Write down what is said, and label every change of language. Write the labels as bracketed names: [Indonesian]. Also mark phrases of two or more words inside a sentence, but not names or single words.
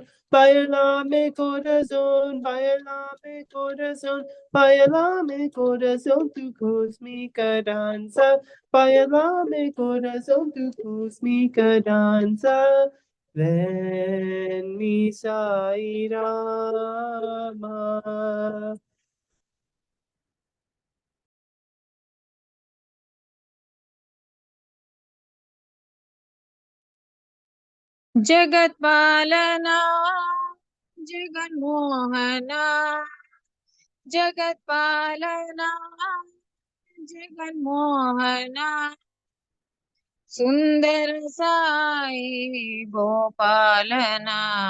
[Spanish] Bailame corazón, bailame corazón, bailame corazón, tu cósmica danza. Bailame corazón, tu cósmica danza. Ven mi Sai Rama. [Hindi] जगत्पालना जगन्मोहना जगत्पालना जगन्मोहना सुंदर साई गोपालना